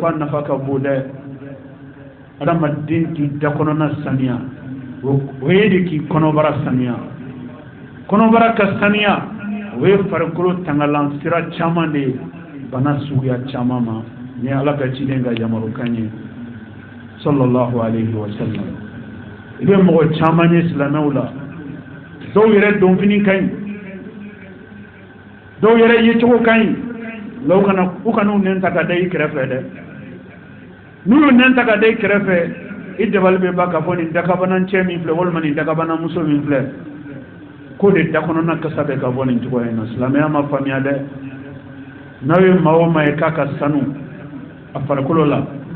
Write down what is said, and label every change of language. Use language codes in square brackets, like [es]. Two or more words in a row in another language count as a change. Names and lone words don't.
[bm] a nafa ka bon dɛ adamaden k'i da kɔnɔna saniya o ye de k'i kɔnɔbara saniya kɔnɔbara ka saniya o ye farikolo tangalan sira caman de ye bana suguya caman ma ni ala ka ciden ka yamarukan ye [ar] صلى الله عليه وسلم [bm] i bɛ mɔgɔ caman ye silamɛw la dɔw yɛrɛ dɔnfini ka ɲi dɔw yɛrɛ yecogo ka ɲi nka u kana u nɛn ta ka da i kɛrɛfɛ dɛ n'u y'u nɛn ta ka da i kɛrɛfɛ i dabali bɛ ba ka fɔ nin dakabana cɛ min filɛ walima nin dakabana muso min filɛ ko de da kɔnɔna kasa bɛ ka bɔ nin cogo in na silamɛya ma faamuya dɛ n'aw ye maa o maa ye k'a ka sanu a farikolo la